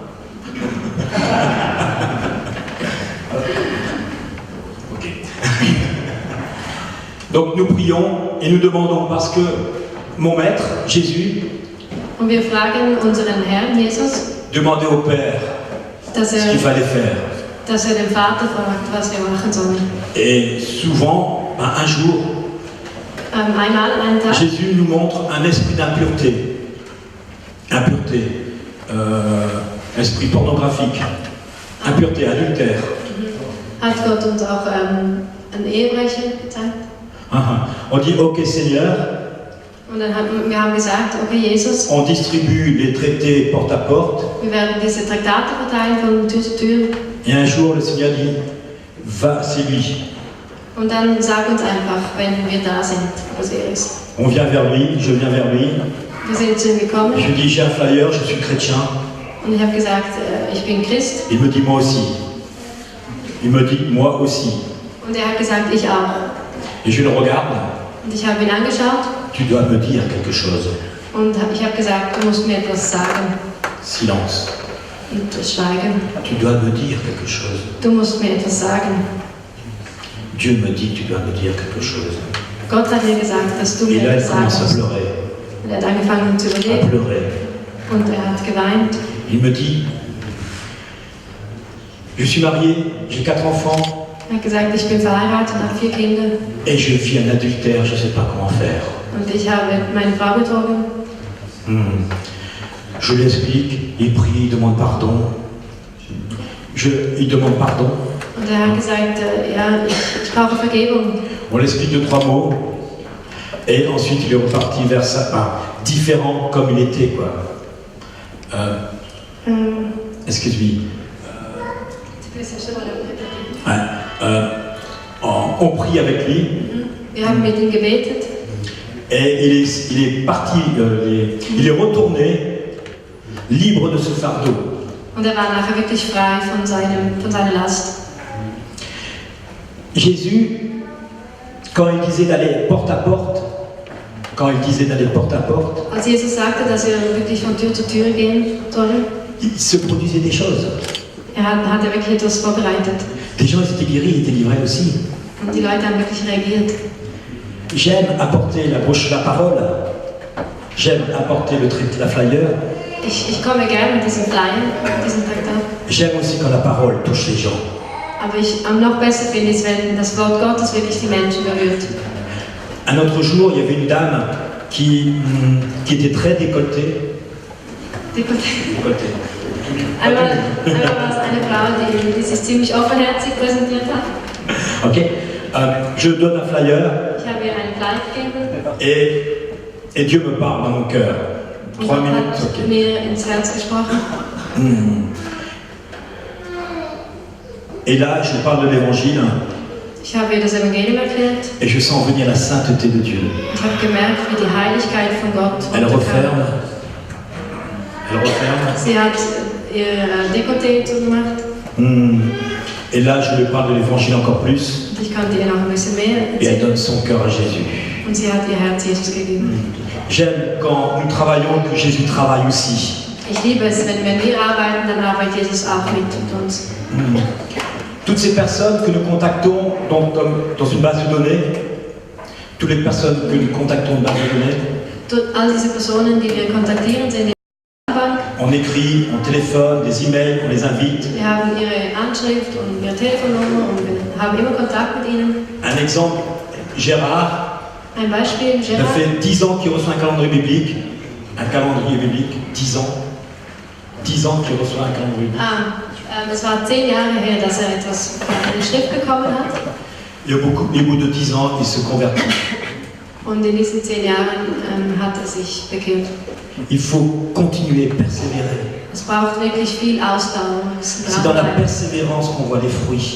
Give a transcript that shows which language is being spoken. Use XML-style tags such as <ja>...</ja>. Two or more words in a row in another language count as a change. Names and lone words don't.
<fr>Ok. Donc nous prions et nous demandons parce que mon maître, Jésus,</fr> <de>Und wir fragen unseren Herrn Jesus,</de> <fr>demandait au Père</fr> <de>dass</de> <fr>ce qu'il fallait faire.</fr> <de>dem Vater fragt, was wir machen sollen.</de> <fr>Et souvent, un jour,</fr> <de>Einmal an einem Tag</de> <fr>Jésus nous montre un esprit d'impureté. Impureté, esprit pornographique, impureté, adultère.</fr> <de>hat Gott uns auch einen Ehebrecher gezeigt.</de> <fr>On dit, ok Seigneur,</fr> <de>Und dann wir haben gesagt, okay Jesus,</de> <fr>on distribue les traités porte à porte.</fr> <de>wir werden diese Traktate verteilen von Tür zu Tür.</de> <fr>Et un jour, le Seigneur dit, va, c'est lui.</fr> <de>Und dann sag uns einfach, wenn wir da sind, was ist.</de> <fr>On vient vers lui, je viens vers lui.</fr> <de>Wir sind zu ihm gekommen</de> <fr>Je lui dis, j'ai un flyer, je suis chrétien.</fr> <de>und ich habe gesagt, ich bin Christ.</de> <fr>Il me dit, moi aussi. Il me dit, moi aussi.</fr> <de>Und er hat gesagt, ich auch.</de> <fr>Et je le regarde,</fr> <de>Und ich habe ihn angeschaut</de> <fr>tu dois me dire quelque chose.</fr> <de>und ich habe gesagt, du musst mir etwas sagen.</de> <fr>Silence.</fr> <de>Und schweigen.</de> <fr>Tu dois me dire quelque chose.</fr> <de>Du musst mir etwas sagen.</de> <fr>Dieu me dit, tu dois me dire quelque chose.</fr> <de>Gott hat mir gesagt, dass du</de> <fr>Et</fr> <de>mir</de> <fr>là, il</fr> <de>etwas sagen</de> <fr>commence à</fr> <de>musst.</de> <fr>pleurer.</fr> <de>Und er hat angefangen zu</de> <fr>À</fr> <de>überlegen</de> <fr>pleurer.</fr> <de>und er hat geweint.</de> <fr>Il me dit, je suis marié, j'ai 4 enfants,</fr> <de>Er hat gesagt, ich bin verheiratet und habe 4 Kinder</de> <fr>et je vis un adultère, je ne sais pas comment faire.</fr> <de>und ich habe meine Frau betrogen.</de> <fr>Je lui explique, il prie, il demande pardon. Il demande pardon.</fr> <de>Und er hat gesagt, ja, ich brauche Vergebung.</de> <fr>On l'explique de 3 mots. Et ensuite, il est reparti vers ça, différent comme il était, quoi. Excuse-moi. On prie avec lui.</fr> <de>Wir haben mit ihm gebetet.</de> <fr>Et il est parti, il est retourné libre de ce fardeau.</fr> <de>Und er war nachher wirklich frei von seiner Last.</de> <fr>Jésus, quand il disait d'aller porte à porte,</fr> <de>Als Jesus sagte, dass wir wirklich von Tür zu Tür gehen sollen,</de> <fr>il se produisait des choses.</fr> <de>Hat er wirklich etwas vorbereitet.</de> <fr>Des gens étaient guéris, ils étaient livrés aussi.</fr> <de>Und die Leute haben wirklich reagiert.</de> <fr>J'aime apporter la parole. J'aime apporter la flyer.</fr> <de>Ich komme gerne mit diesem Flyer, mit diesem Traktat.</de> <fr>J'aime aussi quand la parole touche les gens.</fr> <de>Aber noch besser finde ich es, wenn das Wort Gottes wirklich die Menschen berührt.</de> <fr>Un autre jour, il y avait une dame qui était très décolletée. Décolletée.</fr> <de>Einmal war es eine Frau, die sich ziemlich offenherzig präsentiert hat.</de> <fr>Ok. Je donne un flyer.</fr> <de>Ich habe ihr einen Flyer gegeben.</de> <fr>Et Dieu me parle dans mon cœur. 3 minutes.</fr> <de>Hat mir ins Herz gesprochen.</de> <fr>Et là, je parle de l'évangile.</fr> <de>Ich habe ihr das Evangelium erklärt.</de> <fr>Et je sens venir la sainteté de Dieu.</fr> <de>Ich habe gemerkt, wie die Heiligkeit von Gott</de> <fr>Elle referme.</fr> <de>Sie hat ihr Dekolleté zugemacht.</de> <fr>Et là, je lui parle de l'évangile encore plus.</fr> <de>Und ich konnte ihr noch ein bisschen mehr</de> <fr>Et elle</fr> <de>erzählen.</de> <fr>donne son cœur à Jésus.</fr> <de>Und sie hat ihr Herz Jesus gegeben.</de> <fr>J'aime quand nous travaillons que Jésus travaille aussi.</fr> <de>Ich liebe es, wenn wir arbeiten, dann arbeitet Jesus auch mit uns.</de> <fr>Toutes ces personnes que nous contactons dans une base de données, toutes les personnes que nous contactons dans base de données,</fr> <de>All diese Personen, die wir kontaktieren, sind in der Bank.</de> <fr>on écrit, on téléphone, des emails, on les invite.</fr> <de>Wir haben ihre Anschrift und ihre Telefonnummer und wir haben immer Kontakt mit ihnen.</de> <fr>Un exemple, Gérard,</fr> <de>Ein Beispiel,</de> <fr>ça</fr> <de>Gérard.</de> <fr>fait 10 ans qu'il reçoit un calendrier biblique. Un calendrier biblique, 10 ans. 10 ans qu'il reçoit un calendrier biblique.</fr> <de>Es war 10 Jahre her, dass er eine Schrift bekommen hat.</de> <fr>Et au bout de 10 ans, il se convertit.</fr> <de>Und in diesen 10 Jahren hat er sich bekehrt.</de> <fr>Il faut continuer, persévérer.</fr> <de>Es braucht wirklich viel Ausdauer.</de> <fr>C'est dans la persévérance qu'on voit les fruits.</fr>